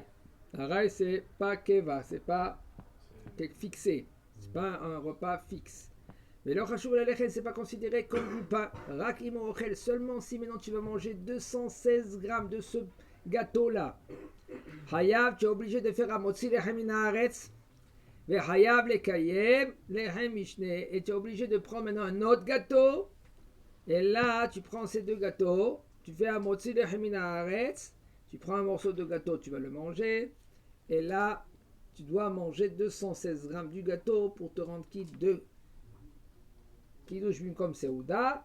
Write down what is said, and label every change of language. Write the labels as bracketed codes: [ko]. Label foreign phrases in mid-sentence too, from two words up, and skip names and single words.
[fr] Arai, c'est pas Keva, c'est pas fixé, c'est pas un repas fixe. Mais le [he] חשוב ללחם, [fr] c'est pas considéré comme du pain. [he] רק עמו אוכל, [fr] seulement si maintenant tu vas manger 216 grammes de ce gâteau-là. Hayav, tu es obligé de faire [he] המוציא לחם מן הארץ. וחייב לקיים לחם משנה. [fr] Et tu es obligé de prendre maintenant un autre gâteau. Et là, tu prends ces deux gâteaux. Tu fais [he] המוציא לחם מן הארץ. [fr] Tu prends un morceau de gâteau, tu vas le manger. Et là, tu dois manger 216 grammes du gâteau pour te rendre quitte de Kiddush comme Seouda.